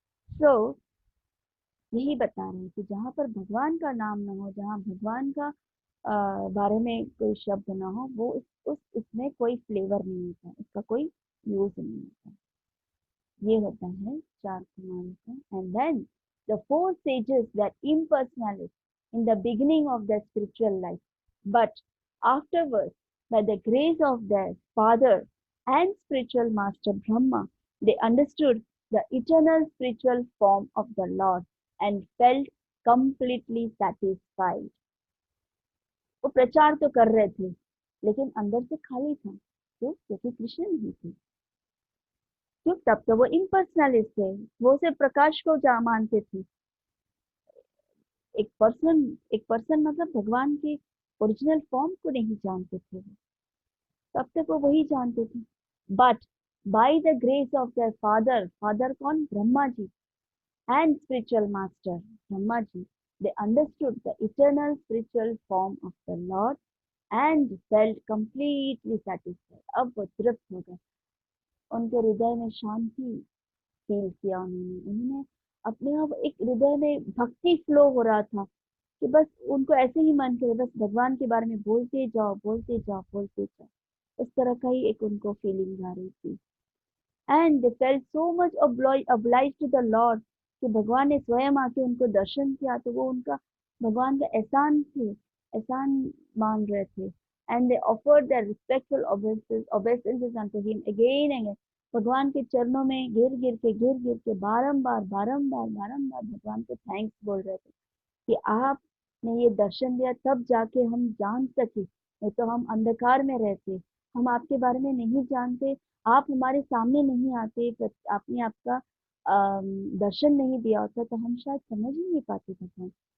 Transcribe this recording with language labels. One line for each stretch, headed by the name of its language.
Hindi: सो यही बता रहे हैं कि जहाँ पर भगवान का नाम ना हो, जहाँ भगवान का बारे में कोई शब्द ना हो, वो उस इसमें कोई फ्लेवर नहीं होता, इसका कोई यूज नहीं होता। ये होता है चार कुमारों का।
English: And then the four sages that impersonalize in the beginning of their spiritual life, but afterwards, by the grace of their father and spiritual master Brahma, they understood the eternal spiritual form of the Lord and felt completely satisfied.
Hindi: वो प्रचार तो कर रहे थे, लेकिन अंदर से खाली था। क्यों? क्योंकि कृष्ण नहीं थे। क्यों? तब तो वो इम्पर्सनलिस्ट थे, वो सिर्फ प्रकाश को जा मानते थे। एक पर्सन, एक पर्सन मतलब भगवान के ओरिजिनल फॉर्म को नहीं जानते थे वो। तब तक वो वही जानते थे।
English: but by the grace of their father, father
Hindi: कौन?
English: Brahma ji, and spiritual master Brahma ji, they understood the eternal spiritual form of the Lord and felt completely satisfied.
Hindi: अब वो तृप्त हो गए, उनके हृदय में शांति फील किया उन्होंने। उन्होंने अपने आप एक हृदय में भक्ति फ्लो हो रहा था कि बस उनको ऐसे ही मन करे, बस भगवान के बारे में बोलते जाओ, बोलते जाओ, बोलते जाओ। उस तरह का ही एक उनको फीलिंग आ रही थी।
English: and they felt so much obliged to the lord,
Hindi: कि भगवान ने स्वयं आके उनको दर्शन किया, तो वो उनका भगवान का एहसान थे, एहसान मान रहे थे।
English: And they offered their respectful obeisances unto him again and again।
Hindi: भगवान के चरणों में गिर गिर के बारंबार बारंबार बारंबार भगवान को थैंक्स बोल रहे थे कि आपने ये दर्शन दिया, तब जाके हम जान सके, नहीं तो हम अंधकार में रहते, हम आपके बारे में नहीं जानते, आप हमारे सामने नहीं आते, आपने आपका दर्शन नहीं दिया होता, तो हम शायद समझ ही नहीं पाते भगवान।